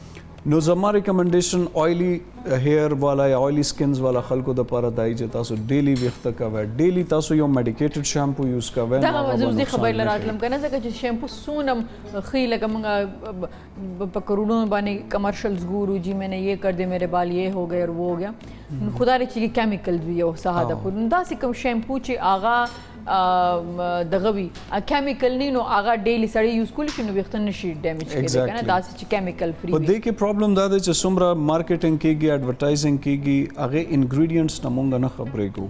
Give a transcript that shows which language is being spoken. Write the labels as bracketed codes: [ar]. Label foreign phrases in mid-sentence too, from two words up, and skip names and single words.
[ps] نو زما ریکمنډیشن [en] oily hair [ps] والا یا [en] oily skins [ps] والا خلکو دپاره دا چې تاسو ډیلی ویښته کوئ، ډیلی تاسو یو [en] medicated shampoo [ps] یوز کوئ. دغه زه اوس دې خبرې له راتلم که نه ځکه چې شیمپو څونه ښه لکه موږ په کروڑوں باندې کمرشلز ګورو جی [ur] میں نے یہ کر دے میرے بال یہ ہو گئے اور وہ ہو گیا، [ps] خدا رې چې کیمیکل وي او ساده پور داسې کوم شیمپو چې هغه دغه وي کیمیکل نه نو هغه ډیلی سړی یوز کولی شي نو ویښته نشي ډیمیج کېدی که نه داسې چې [en] chemical free [ps] په دې کې پرابلم دا دی چې څومره مارکیټینګ کېږي ایډورټایزینګ کېږي هغې انګریډینټس نه مونږ نه خبرېږو.